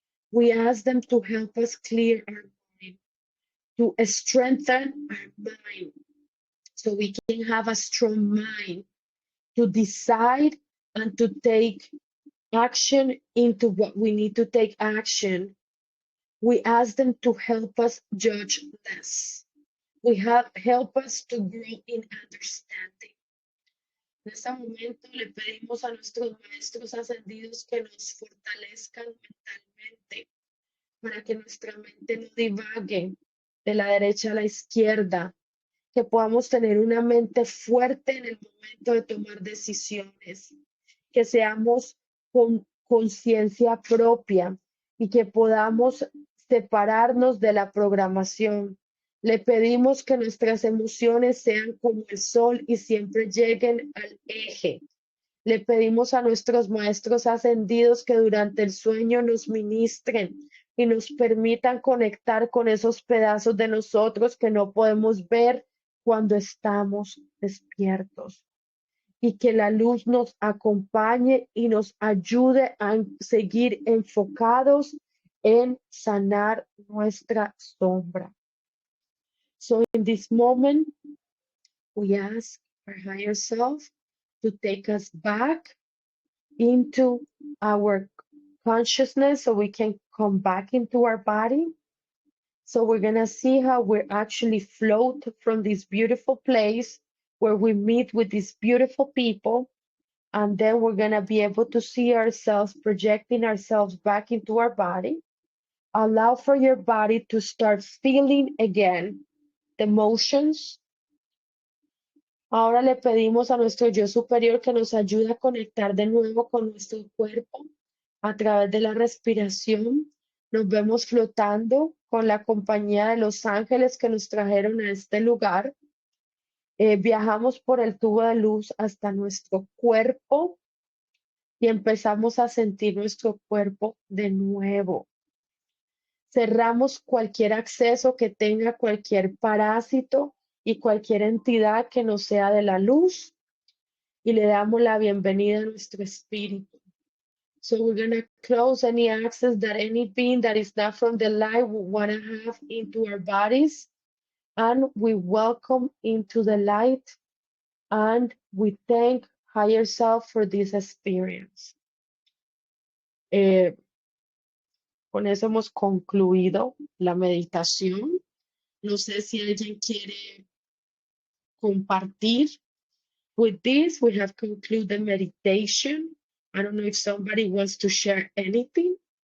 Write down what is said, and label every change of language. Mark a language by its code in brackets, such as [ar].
[en] We ask them to help us clear our mind, to strengthen our mind, so we can have a strong mind to decide and to take action into what we need to take action. We ask them to help us judge less. Help us to grow in understanding. [es] En este momento le pedimos a nuestros maestros ascendidos que nos fortalezcan mentalmente para que nuestra mente no divague de la derecha a la izquierda, que podamos tener una mente fuerte en el momento de tomar decisiones que seamos con conciencia propia y que podamos separarnos de la programación. Le pedimos que nuestras emociones sean como el sol y siempre lleguen al eje. Le pedimos a nuestros maestros ascendidos que durante el sueño nos ministren y nos permitan conectar con esos pedazos de nosotros que no podemos ver cuando estamos despiertos. Y que la luz nos acompañe y nos ayude a seguir enfocados en sanar nuestra sombra. [en] So in this moment, we ask our higher self to take us back into our consciousness so we can come back into our body. So we're going to see how we actually float from this beautiful place where we meet with these beautiful people. And then we're going to be able to see ourselves projecting ourselves back into our body. Allow for your body to start feeling again the emotions. [es] Ahora le pedimos a nuestro yo superior que nos ayude a conectar de nuevo con nuestro cuerpo a través de la respiración. Nos vemos flotando con la compañía de los ángeles que nos trajeron a este lugar. Viajamos por el tubo de luz hasta nuestro cuerpo y empezamos a sentir nuestro cuerpo de nuevo. Cerramos cualquier acceso que tenga cualquier parásito y cualquier entidad que no sea de la luz y le damos la bienvenida a nuestro espíritu. [en] So we're going to close any access that any being that is not from the light will want to have into our bodies, and we welcome into the light, and we thank higher self for this experience. [es] Con eso hemos concluido la meditación. No sé si alguien quiere compartir. [en] With this, we have concluded the meditation. I don't know if somebody wants to share anything.